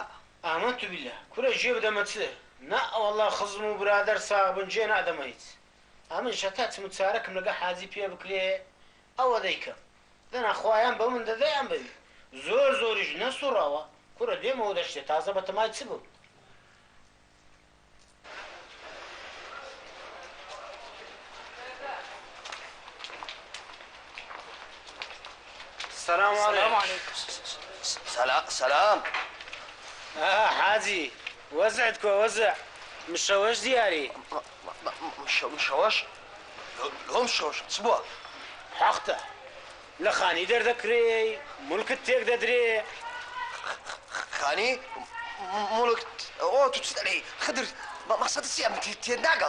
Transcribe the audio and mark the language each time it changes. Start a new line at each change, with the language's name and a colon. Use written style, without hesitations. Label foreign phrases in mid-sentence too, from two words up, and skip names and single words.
Central Kurdish: ئامە تو بیلە کورە ژێ بدەمە چ نە ئەوەڵا خزم و برادەر ساغبن جێ نادەمە هیچ ئەمن شەتا چم و چارەکەم لەگە حاجی پێ بکرێ ئەوە دەیکەم دەنا خوایان بە من دەدەیان بەوی زۆر زۆریش نەسوڕاوە کورە دێمەوە دەشتێت تازە بەتەمای چ بوو
Arabic: السلام عليكم
Central Kurdish: سلام حاجی وەزعت کۆ وەزع مشەوەش دیاری مشەوەش لۆ مشەوەش چ بووە حەقتە لە خانی دەردەکرێ مولکت تێک دەدرێ خانی مولک ئەو تو چ دەڵێ خدر مەقسەدت چییە من تێ ناگەم